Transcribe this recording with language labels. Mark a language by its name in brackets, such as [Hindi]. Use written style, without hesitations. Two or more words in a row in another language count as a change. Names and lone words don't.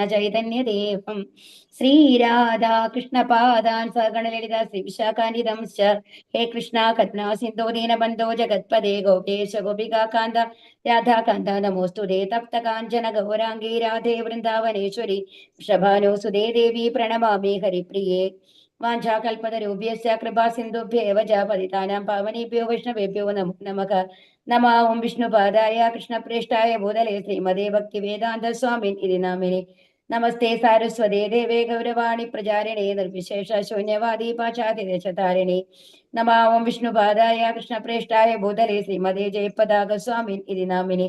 [Sanskrit] चैतन्यदेवं श्रीराधा कृष्णपादान् सगणललित श्रीविशाखान्वितं हे कृष्ण करुणा सिन्धो दीनबन्धो जगत्पदे गोपेश गोपिकान्त राधाकान्त नमोस्तुते तप्त काञ्चन गौराङ्गी राधे वृन्दावनेश्वरि वृषभानुसुते देवि प्रणमामि हरिप्रिये वाञ्छाकल्पतरूप्यस्य कृपा सिन्धुभ्येव च पतितानां पावनेभ्यो वैष्णवेभ्यो नमो नमः. नमो ॐ विष्णुपादाय कृष्णप्रेष्ठाय भूतले श्रीमते भक्तिवेदान्त स्वामिन् इति नामिने. नमस्ते सारस्वते देवे गौरवाणि प्रचारिणे निर्विशेष शून्यवादि पाश्चात्यदेशतारिणे. नमो ॐ विष्णुपादाय कृष्णप्रेष्ठाय भूतले श्रीमते जयपताक स्वामिन् इति नामिने.